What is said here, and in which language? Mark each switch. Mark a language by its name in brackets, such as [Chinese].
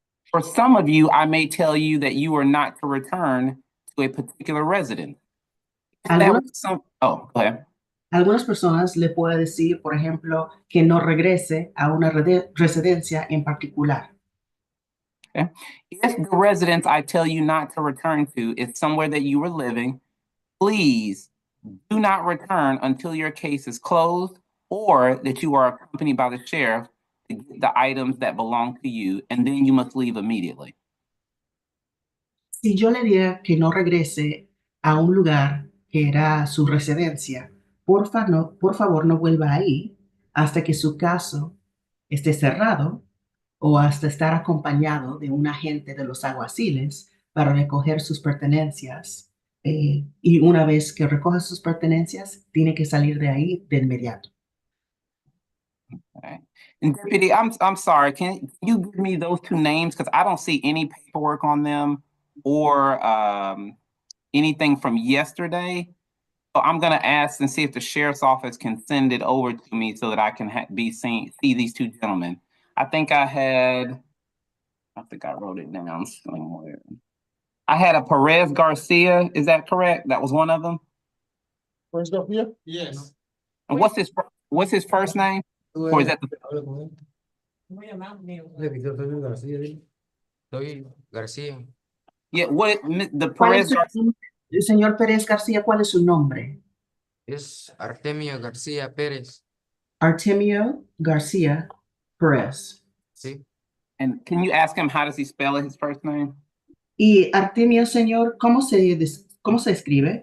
[English] For some of you, I may tell you that you are not to return to a particular residence. Go ahead. [Spanish] Algunas personas le puedo decir, por ejemplo, que no regrese a una residencia en particular. [English] Okay. If the residence I tell you not to return to is somewhere that you were living, please do not return until your case is closed or that you are accompanied by the sheriff to get the items that belong to you, and then you must leave immediately. [Spanish] Si yo le diera que no regrese a un lugar que era su residencia, por favor no vuelva ahí hasta que su caso esté cerrado o hasta estar acompañado de un agente de los alguaciles para recoger sus pertenencias. Y una vez que recoja sus pertenencias, tiene que salir de ahí de inmediato. [English] Okay. And Deputy, I'm sorry, can you give me those two names? Because I don't see any paperwork on them or anything from yesterday. So I'm going to ask and see if the sheriff's office can send it over to me so that I can see these two gentlemen. I think I wrote it down somewhere. I had a Perez Garcia. Is that correct? That was one of them. Where's Garcia? Yes. And what's his first name? Or is that the [Spanish] Soy García. [English] Yeah, the Perez Garcia? [Spanish] Señor Pérez García, ¿cuál es su nombre? Es Artemio García Pérez. Artemio García Pérez. Sí. [English] And can you ask him how does he spell his first name? [Spanish] Y Artemio, señor, ¿cómo se escribe?